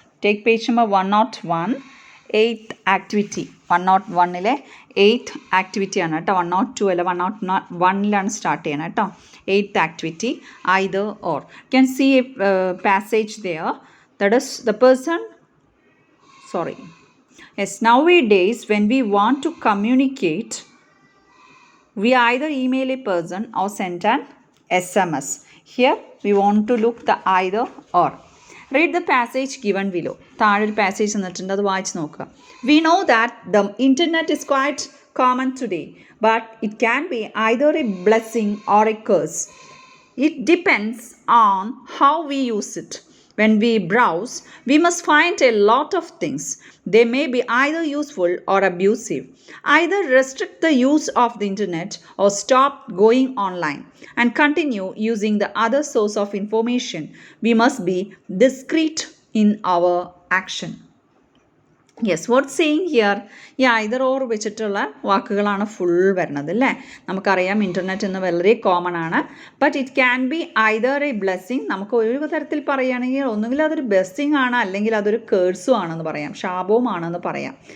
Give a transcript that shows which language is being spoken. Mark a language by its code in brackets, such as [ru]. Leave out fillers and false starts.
[en] Take page number 101. 8th activity. [ml] 101 8th ആക്ടിവിറ്റിയാണ് കേട്ടോ. 102 അല്ല, 101 start ചെയ്യണം കേട്ടോ. [en] 8th activity, either or. Can see a passage there. That is the person, sorry. Yes, nowadays when we want to communicate, we either email a person or send an SMS. Here we want to look the either or. Read the passage given below. [ml] താഴെ ഒരു passage തന്നിട്ടുണ്ട്, അത് വായിച്ച് നോക്കുക. [en] We know that the internet is quite common today, but it can be either a blessing or a curse. It depends on how we use it. When we browse, we must find a lot of things. They may be either useful or abusive. Either restrict the use of the internet or stop going online and continue using the other source of information. We must be discreet in our action. Yes, what saying here? [ml] ഈ either or വെച്ചിട്ടുള്ള വാക്കുകളാണ് full വരുന്നത് അല്ലേ. നമുക്കറിയാം internet എന്ന് വളരെ common ആണ്. [en] But it can be either a blessing. [ml] നമുക്ക് ഒരു തരത്തിൽ പറയുകയാണെങ്കിൽ ഒന്നുകിൽ അതൊരു ബ്ലെസ്സിങ് ആണ്, അല്ലെങ്കിൽ അതൊരു കേഴ്സും ആണെന്ന് പറയാം, ശാപവും ആണെന്ന് പറയാം.